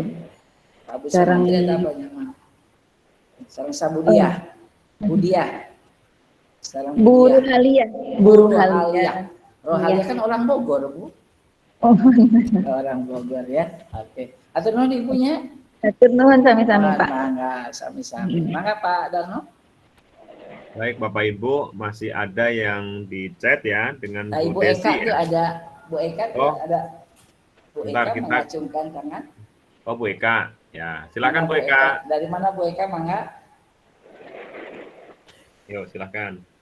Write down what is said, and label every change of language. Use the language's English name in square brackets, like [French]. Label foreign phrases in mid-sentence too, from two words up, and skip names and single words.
[Indonesian] Pak Abud Sekarang Samantri atau apa namanya? Sekarang Sabudia. Budia. Sekarang Bu Budia. Ruhalia. Bu Ruhalia. Rohalia kan orang Bogor, Bu. Oh, Orang Bogor ya. Oke. [Sundanese] Atur nuhun [Indonesian] ibunya. [Sundanese] atur nuhun sami-sami Pak. Mangga sami-sami. Mangga Pak Darno. [Indonesian] Baik Bapak Ibu, masih ada yang di chat ya dengan Nah, Ibu Bu Desi Eka tuh ya. ada Bu Eka tuh Oh. ada Bu Bentar, Eka kita- mengacungkan tangan. Oh Bu Eka, ya silakan Mana Bu Eka. Dari mana Bu Eka, mangga? Yuk silakan.